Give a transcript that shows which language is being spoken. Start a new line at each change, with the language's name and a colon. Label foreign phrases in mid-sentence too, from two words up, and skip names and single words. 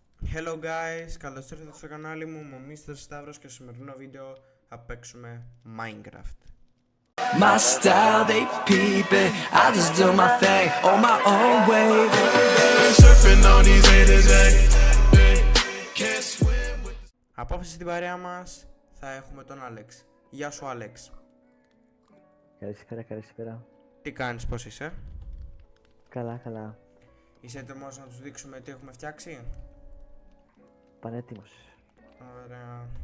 English: Hello guys,
Greek: καλώς ήρθατε στο κανάλι μου, είμαι ο Mr. Stavros και στο σημερινό βίντεο θα παίξουμε Minecraft.
English: My style, they peep it. I just do my thing on my own way. Surfing on these haters, can't swim with.
Greek: Απόψε στην παρέα μας θα έχουμε τον Άλεξ. Γεια σου Άλεξ. Καλησπέρα. Τι κάνεις, πώς είσαι? Καλά. Είσαι έτοιμος να τους δείξουμε τι έχουμε φτιάξει? Πανέτοιμος. Ωραία.